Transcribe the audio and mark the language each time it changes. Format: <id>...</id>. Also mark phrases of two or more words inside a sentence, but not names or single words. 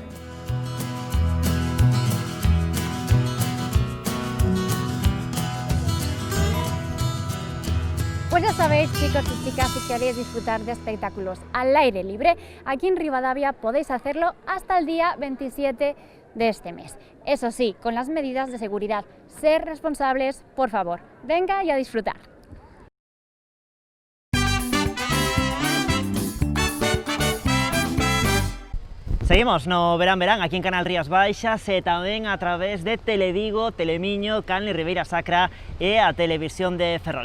<es>Pues ya sabéis, chicos y chicas, si queréis disfrutar de espectáculos al aire libre, aquí en Rivadavia podéis hacerlo hasta el día 27 de este mes. Eso sí, con las medidas de seguridad. Ser responsables, por favor. Venga y a disfrutar.</es> <gl>Seguimos no Verán Verán aquí en Canal Rías Baixas e tamén a través de Televigo, Telemiño, Canle Ribeira Sacra e a Televisión de Ferrol.</gl>